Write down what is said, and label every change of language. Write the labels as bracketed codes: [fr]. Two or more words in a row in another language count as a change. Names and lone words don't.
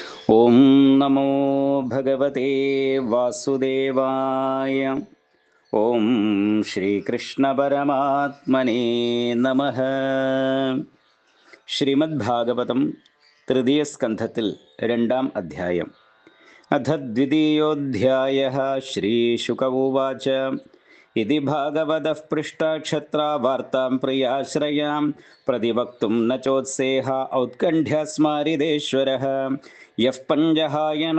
[te] ఓం నమో భగవతే వాసుదేవాయ. ఓం శ్రీకృష్ణ పరమాత్మనే నమః. [ml] ശ്രീമദ്ഭാഗവതം തൃതീയ സ്കന്ധത്തിൽ രണ്ടാം അധ്യായം. [sa] അഥ ദ്വിതീയോധ്യായഃ. ശ്രീശുക ഉവാച ഇതി ഭാഗവതഃ പൃഷ്ടാ ക്ഷത്രാ വാർത്താം പ്രിയാശ്രയാം പ്രതിവക്തും ന ചോത്സേഹ ഔത്കണ്ഠ്യസ്മാരിദേശ്വരഃ യഃ പഞ്ചഹായനോ